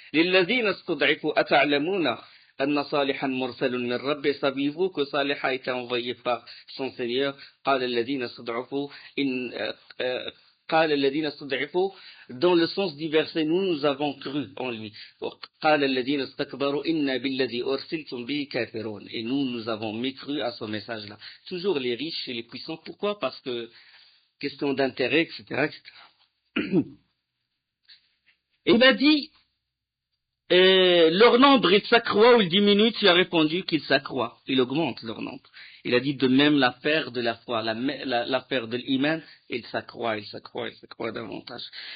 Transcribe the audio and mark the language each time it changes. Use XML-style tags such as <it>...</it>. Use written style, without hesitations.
<ar>لِلَّذِينَ اسْتُضْعِفُوا أَتَعْلَمُونَ أَنَّ صَالِحًا مُرْسَلٌ مِنْ رَبِّهِ.</ar> <fr>Saviez-vous que Salih a été envoyé par son Seigneur?</fr> <ar>قَالَ الَّذِينَ اسْتُضْعِفُوا قال الذين استضعفوا,</ar> <fr>dans le sens du verset, nous avons cru en lui.</fr> <ar>قال الذين استكبروا إنا بالذي أرسلتم به كافرون.</ar> <fr>Et nous avons mécru à ce message-là. Toujours les riches et les puissants. Pourquoi? Parce que question d'intérêt, etc., etc. Il a dit, leur nombre, il s'accroît ou il diminue? Tu as répondu qu'il s'accroît. Il augmente leur nombre. Il a dit de même l'affaire de la foi, l'affaire de l'iman, il s'accroît davantage.</fr>